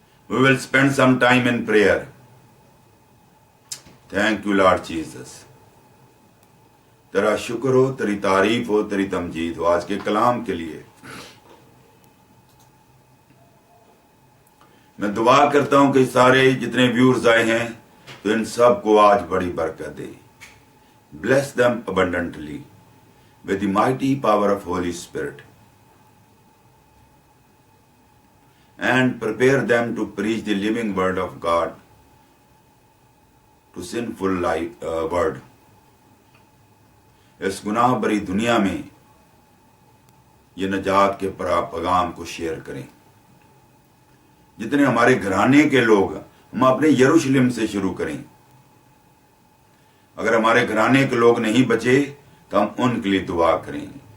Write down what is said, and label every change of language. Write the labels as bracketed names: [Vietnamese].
[English] We will spend some time in prayer. Thank you Lord Jesus. [Hindi] तेरा शुक्र हो, तेरी तारीफ हो, तेरी तमजीद हो आज के कलाम के लिए। मैं दुआ करता हूं कि सारे जितने व्यूअर्स आए हैं तो इन सब को आज बड़ी बरकत दे। [English] Bless them abundantly with the mighty power of Holy Spirit. And prepare them to preach the living word of God to sinful world. [Hindi] इस गुनाह भरी दुनिया में ये नजात के पैगाम को शेयर करें। जितने हमारे घराने के लोग, हम अपने यरूशलेम से शुरू करें। अगर हमारे घराने के लोग नहीं बचे तो हम उनके लिए दुआ करें।